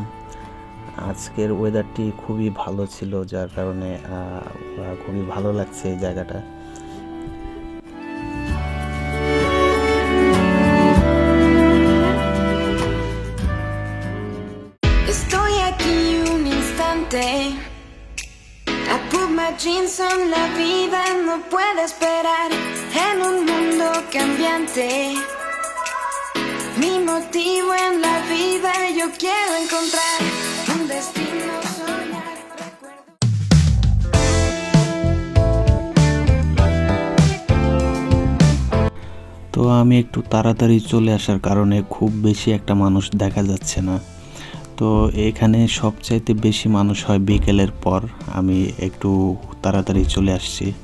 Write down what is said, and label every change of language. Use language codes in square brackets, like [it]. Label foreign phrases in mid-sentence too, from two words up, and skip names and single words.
[bn] আজকের ওয়েদারটি খুবই ভালো ছিল, যার কারণে খুবই ভালো লাগছে এই জায়গাটা। [es] Estoy aquí un instante. [en] I put my jeans on, [es] la vida no puede esperar en un mundo cambiante. Mi motivo en la vida yo quiero encontrar un destino, soñar, recuerdo. [bn] তো আমি একটু তাড়াতাড়ি চলে আসার কারণে খুব বেশি একটা মানুষ দেখা যাচ্ছে না। তো এখানে সবচাইতে বেশি মানুষ হয় বিকেলের পর। আমি একটু তাড়াতাড়ি চলে আসছি।